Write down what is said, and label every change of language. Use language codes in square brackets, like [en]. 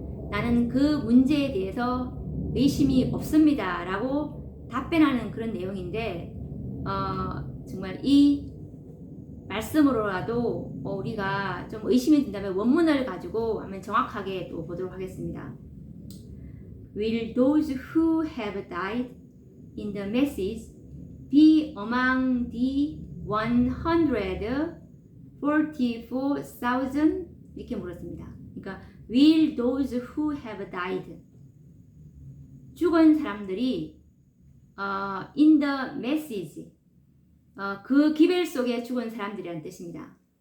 [ko] 나는 그 문제에 대해서 의심이 없습니다. 라고 답변하는 그런 내용인데, 정말 이 말씀으로라도 우리가 좀 의심이 든다면 원문을 가지고 한번 정확하게 또 보도록 하겠습니다. [en] Will those who have died in the message be among the 144,000? [ko] 이렇게 물었습니다. 그러니까 [en] Will those who have died, [ko] 죽은 사람들이 [en] in the message, [ko] 그 기별 속에 죽은 사람들이라는 뜻입니다.